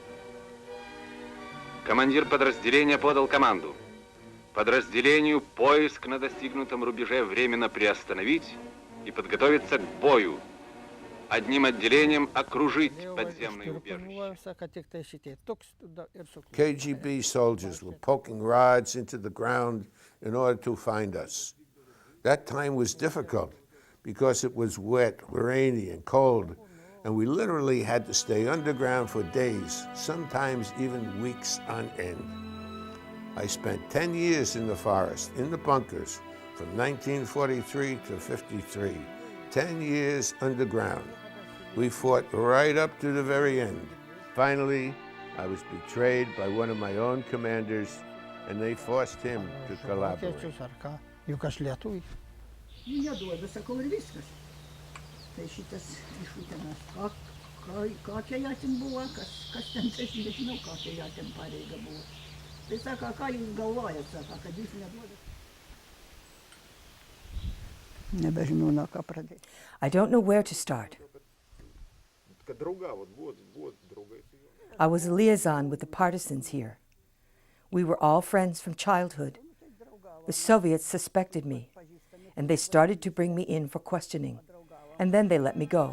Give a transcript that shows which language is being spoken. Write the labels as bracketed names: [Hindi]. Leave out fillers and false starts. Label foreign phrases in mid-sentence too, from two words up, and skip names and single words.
[Russian] Командир подразделения подал команду. Подразделению поиск на достигнутом рубеже временно приостановить и подготовиться к бою. Одним отделением окружить подземное убежище. [English] KGB soldiers were poking rods into the ground in order to find us. That time was difficult because it was wet, rainy, and cold, and we literally had to stay underground for days, sometimes even weeks on end. I spent 10 years in the forest, in the bunkers, from 1943 to 53, 10 years underground. We fought right up to the very end. Finally, I was betrayed by one of my own commanders, and they forced him to collaborate. [Lithuanian] Neduoda, sakau, ir viskas. Tai šitas iš Utenos. Kokia ją ten buvo, kas ten, tai aš nežinau, kokia ją ten pareiga buvo. Tai sako, ką jūs galvojat, sako, kad jūs neduodat. Nebežinau, nuo ką pradėti. [English] I don't know where to start. I was a liaison with the partisans here. We were all friends from childhood. The Soviets suspected me, and they started to bring me in for questioning, and then they let me go.